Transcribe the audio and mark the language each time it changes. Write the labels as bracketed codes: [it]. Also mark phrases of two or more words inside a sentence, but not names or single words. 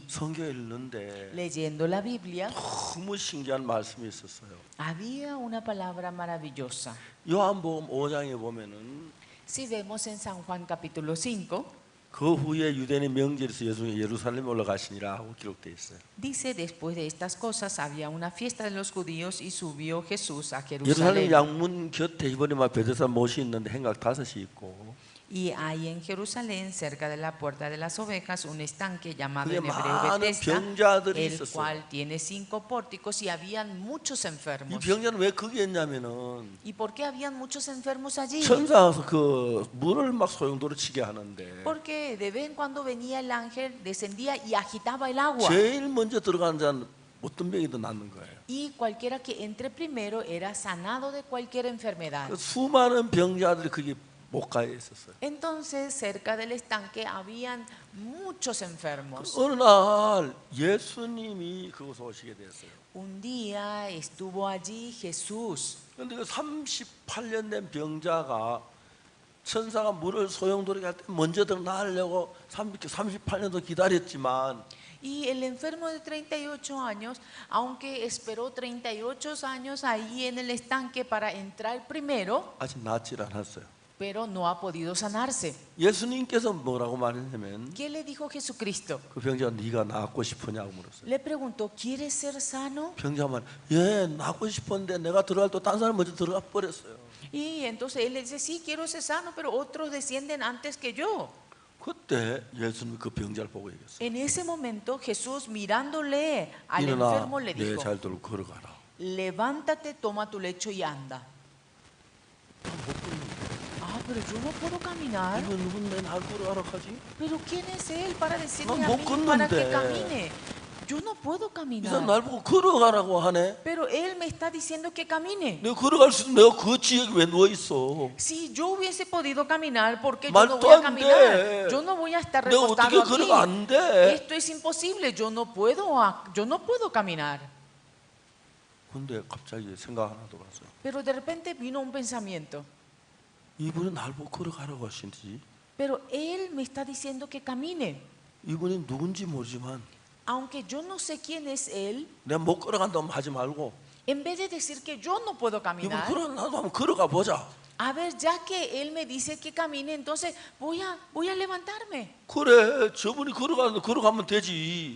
[ko] 성경 읽는데 [es] Leyendo la Biblia [ko] 너무 신기한 말씀이 있었어요. [es] había una palabra maravillosa. [ko] 요한복음 5장에 보면은 [es] Si vemos en San Juan capítulo 5, [ko] 그 후에 유대인의 명절에서 예수님이 예루살렘에 올라가시니라 하고 기록되어 있어요. [es] dice: después de estas cosas había una fiesta de los judíos y subió Jesús a [ko] 예루살렘 [es] Jerusalén. [ko] 양문 곁에 이번에 베데스다 못이 있는데 행각 5이 있고 [es] Y hay en Jerusalén, cerca de la puerta de las ovejas, un estanque llamado [ko] 그게 [es] en hebreo [ko] 많은 [es] Betesda, [ko] 병자들이 [es] el [ko] 있었어요. [es] cual tiene 5 pórticos, y habían muchos [ko] 이 [es] enfermos. [ko] 병자는 왜 거기 있냐면은 [es] ¿Y por qué habían muchos enfermos allí? [ko] 천사가 그 물을 막 소용돌이 치게 하는데 [es] Porque de vez en cuando venía el ángel, descendía y agitaba el agua. [ko] 제일 먼저 들어가는 자는 어떤 병이든 낫는 거예요. [es] Y cualquiera que entre primero era sanado de cualquier enfermedad. [ko] 그 수많은 병자들이 거기 목가에 있었어요. [es] Entonces, cerca del estanque habían muchos enfermos. [ko] 어느 날 예수님이 그곳에 오시게 됐어요. [es] Un día estuvo allí Jesús. [ko] 그런데 그 38년 된 병자가 천사가 물을 소용돌이게 할 때 먼저 들어나려고 38년도 기다렸지만 [es] Y el enfermo de 38 años, aunque esperó 38 años ahí en el estanque para entrar primero, [ko] 아직 낫질 않았어요. [es] pero no ha podido sanarse. [ko] 예수님께서 뭐라고 말했냐면 [es] ¿Qué le dijo Jesucristo? [ko] 그 병자가 네가 낫고 싶으냐고 물었어요. [es] Le preguntó: ¿quieres ser sano? [ko] 병자만 낫고 싶은데 내가 들어갈 때 딴 사람 먼저 들어가 버렸어요. [es] Y entonces él le dice: sí, quiero ser sano, pero otros descienden antes que yo. [ko] 그때 예수님이 그 병자를 보고 얘기했어요. [es] En ese momento Jesús, mirándole al [ko] 일어나 [es] enfermo, le [ko] 내 [es] dijo: [ko] 잘 들고 걸어가라. [es] levántate, toma tu lecho y anda. Pero yo no puedo caminar. [ko] 이거 누군데 날 걸어가라 하지? [es] Pero ¿quién es él para decirme [ko] 난 [es] a [ko] 못 [es] mí para que [ko] 걷는데. [es] camine? Yo no puedo [ko] 이 사람 [es] caminar. [ko] 날 보고 걸어가라고 하네. [es] Pero él me está diciendo que camine. [ko] 내가 걸어갈 수 있는 내가 그 지역에 왜 누워 있어? [es] Si yo hubiese podido caminar, ¿por qué yo [ko] 말도 [es] no voy a [ko] 안 [es] caminar? [ko] 돼. [es] Yo no voy a estar [ko] 내가 [es] recostado [ko] 어떻게 걸어가 안 [es] aquí. [ko] 돼? [es] Esto es imposible. Yo no puedo caminar. [ko] 근데 갑자기 생각 하나 들어왔어요. [es] Pero de repente vino un pensamiento. [ko] 이분이 날 보고 걸어가라고 하신지 [es] Pero él me está diciendo que camine. [ko] 이분이 누군지 모르지만 [es] Aunque yo no sé quién es él, [ko] 내가 못 걸어간다면 하지 말고 [es] en vez de decir que yo no puedo [ko] 이분 [es] caminar, [ko] 나도 한번 걸어가 보자. [es] a ver, ya que él me dice que camine, entonces voy a levantarme. [ko] 그래, 저분이 걸어가면 되지.